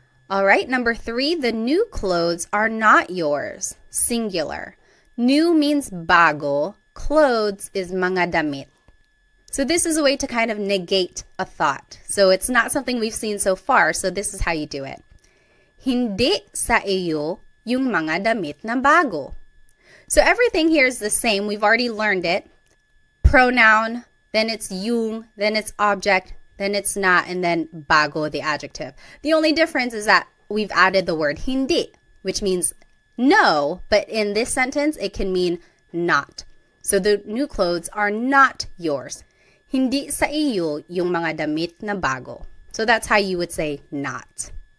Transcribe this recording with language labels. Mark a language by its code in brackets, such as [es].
[en] All right, number 3, the new clothes are not yours. Singular. New means bago. Clothes is mga damit. So this is a way to kind of negate a thought. So it's not something we've seen so far, so this is how you do it. [tl] Hindi sa iyo yung mga damit na bago. [en] So everything here is the same. We've already learned it. Pronoun, then it's yung, then it's object, then it's na, and then bago, the adjective. The only difference is that we've added the word hindi, which means no, but in this sentence, it can mean not. So the new clothes are not yours. [tl] Hindi sa iyo yung mga damit na bago. [en] So that's how you would say not.